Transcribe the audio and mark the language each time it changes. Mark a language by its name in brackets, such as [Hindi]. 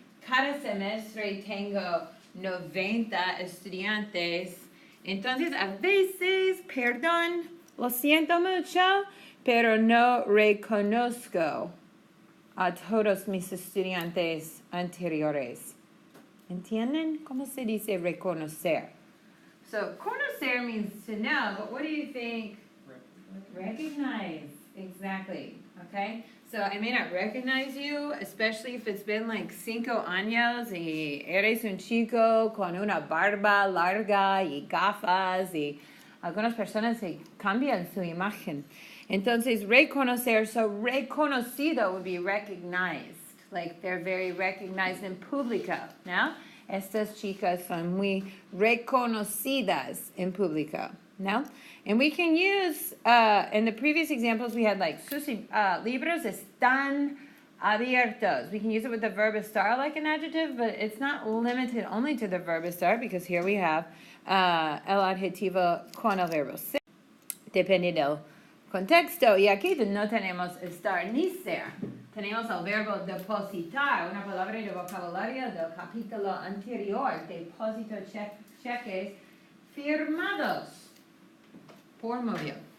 [Spanish] Cada semestre tengo 90 estudiantes. Entonces, a veces, perdón, lo siento mucho, pero no reconozco a todos mis estudiantes anteriores. ¿Entienden? ¿Cómo se dice reconocer? [English] So, conocer means to know, but what do you think? Recognize. Exactly. Okay? So, I may not recognize you, especially if it's been like 5 [Spanish] años y eres un chico con una barba larga y gafas y algunas personas se cambian su imagen. [English] Entonces, reconocer, so reconocido would be recognized. Like they're very recognized in [Spanish] público, ¿no? Estas chicas son muy reconocidas en público, ¿no? [English] And we can use, in the previous examples, we had like, [Spanish] sus libros están abiertos. [English] We can use it with the verb estar like an adjective, but it's not limited only to the verb estar because here we have [Spanish] el adjetivo con el verbo ser. Depende del contexto. Y aquí no tenemos estar ni ser. Tenemos el verbo depositar, una palabra de vocabulario del capítulo anterior. Depósito cheques firmados por móvil.